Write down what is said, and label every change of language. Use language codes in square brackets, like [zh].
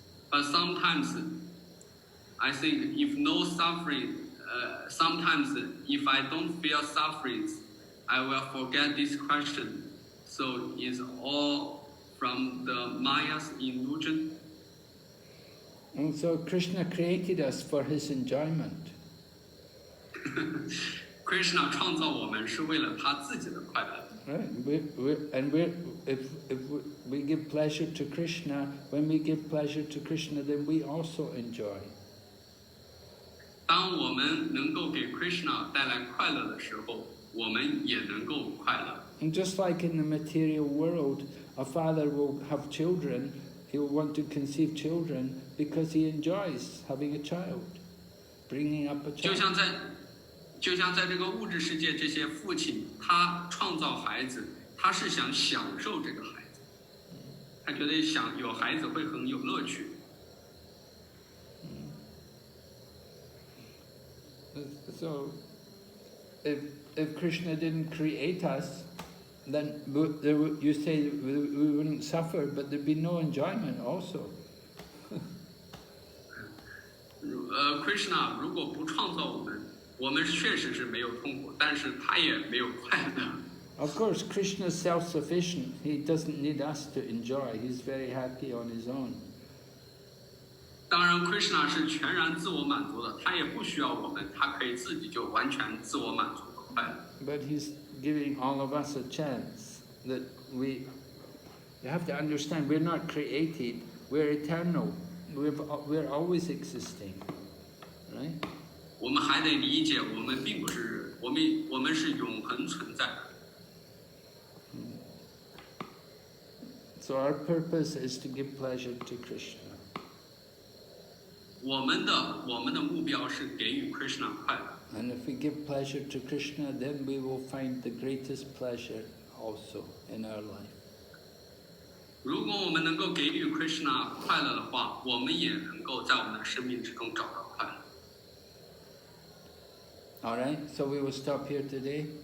[en] But sometimes I think if no suffering, sometimes if I don't feel sufferings, I will forget this question. So it's all from the Maya's illusion. And so Krishna created us for his enjoyment. [zh] Krishna 创造我们是为了他自己的快乐。 [en] Right. If we give pleasure to Krishna, when we give pleasure to Krishna, then we also enjoy. [zh] 当我们能够给 Krishna 带来快乐的时候，我们也能够快乐。 [en] And just like in the material world, a father will have children, he'll want to conceive children because he enjoys having a child, bringing up a child. [zh] 就像在这个物质世界，这些父亲他创造孩子，他是想享受这个孩子，他觉得有孩子会很有乐趣。 [en] So, if Krishna didn't create us, then you say we wouldn't suffer, but there'd be no enjoyment also. [zh] Krishna 如果不创造我们，我们确实是没有痛苦，但是他也没有快乐。 [en] Of course, Krishna is self-sufficient. He doesn't need us to enjoy. He's very happy on his own. [zh] 当然 ，Krishna 是全然自我满足的，他也不需要我们，他可以自己就完全自我满足和快乐。 [en] But he's giving all of us a chance that you have to understand, we're not created, we're eternal. We're always existing, right? [zh] 我们还得理解，我们并不是我们是永恒存在的。 [en] So our purpose is to give pleasure to Krishna. [zh] 我们的目标是给予 Krishna 快乐。 [en] And if we give pleasure to Krishna, then we will find the greatest pleasure also in our life. [zh] 如果我们能够给予 Krishna 快乐的话，我们也能够在我们的生命之中找到快乐。 [en] Alright, so we will stop here today.